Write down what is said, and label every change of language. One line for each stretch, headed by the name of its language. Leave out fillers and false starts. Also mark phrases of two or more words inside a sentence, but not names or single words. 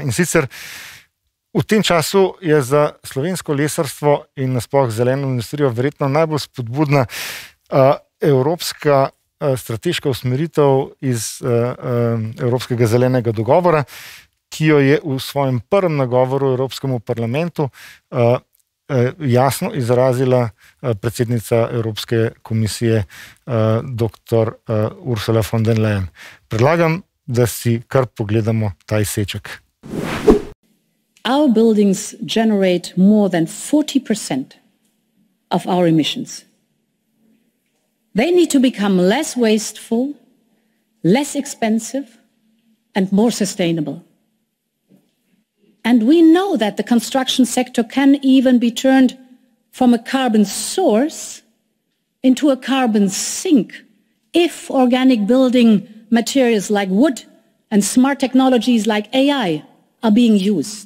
Slovenian: In sicer v tem času je za slovensko lesarstvo in nasploh zeleno industrijo verjetno najbolj spodbudna evropska strateška usmeritev iz Evropskega zelenega dogovora, ki jo je v svojem prvem nagovoru Evropskemu parlamentu jasno izrazila predsednica Evropske komisije dr. Ursula von der Leyen. Predlagam, da si kar pogledamo ta izseček.
English: Our buildings generate more than 40% of our emissions. They need to become less wasteful, less expensive and more sustainable. And we know that the construction sector can even be turned from a carbon source into a carbon sink if organic building materials like wood and smart technologies like AI are being used.